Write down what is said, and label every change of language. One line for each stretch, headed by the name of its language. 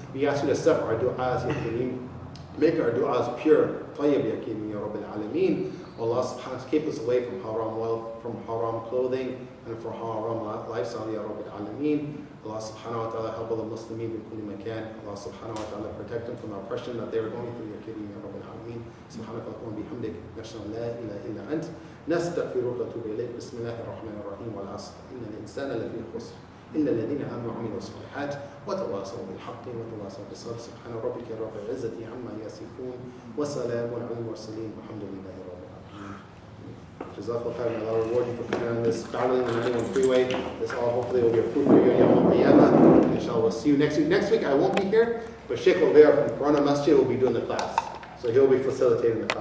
English: We ask you to accept our du'as, ya Kareem. Make our du'as pure, tayyib, ya Kareem, ya Rabbil Alameen. Allah subhanahu wa ta'ala keep us away from haram wealth, from haram clothing, and from haram lifestyle, ya Rabbil Alameen. Allah subhanahu wa ta'ala help all the Muslimin in kulli makan. Allah subhanahu wa ta'ala protect them from the oppression that they were going through, ya Kareem, ya Rabbil Alameen.
Arabic: Subhanaka Allahumma bihamdik, nashhadu an la ilaha illa ant. نستغفرك ونتوب إليك بسم الله الرحمن الرحيم والعصر إن الإنسان لفي خسر إلا الذين آمنوا وعملوا الصالحات وتواصوا بالحق وتواصوا بالصبر سبحان ربك رب العزة عما يصفون وسلام على المرسلين والحمد لله رب العالمين.
English: Jazakallah khair, may Allah reward you for coming on this battling the 91 freeway. This all hopefully will be a proof for you on Yawm al-Qiyamah. Inshallah, we'll see you next week. Next week I won't be here, but Sheikh Obeir from Corona Masjid will be doing the class. So he'll be facilitating the class.